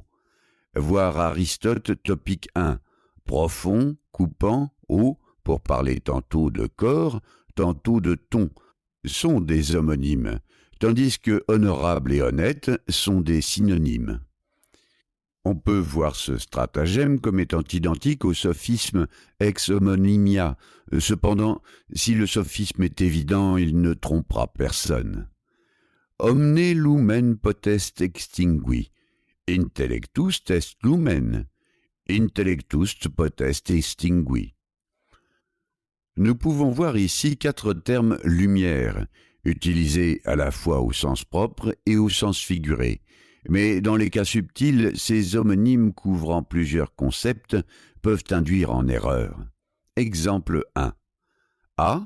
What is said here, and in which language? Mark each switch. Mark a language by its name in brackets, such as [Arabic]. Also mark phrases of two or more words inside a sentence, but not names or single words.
[French] Voir Aristote, topique 1, profond, coupant, haut, pour parler tantôt de corps, tantôt de ton, sont des homonymes, tandis que honorable et honnête sont des synonymes. On peut voir ce stratagème comme étant identique au sophisme [Latin] ex homonymia. [French] Cependant, si le sophisme est évident, il ne trompera personne. [Latin] Omne lumen potest extingui, intellectus est lumen, intellectus potest extingui. [French] Nous pouvons voir ici 4 termes lumière, utilisés à la fois au sens propre et au sens figuré. Mais dans les cas subtils, ces homonymes couvrant plusieurs concepts peuvent induire en erreur. Exemple 1. A.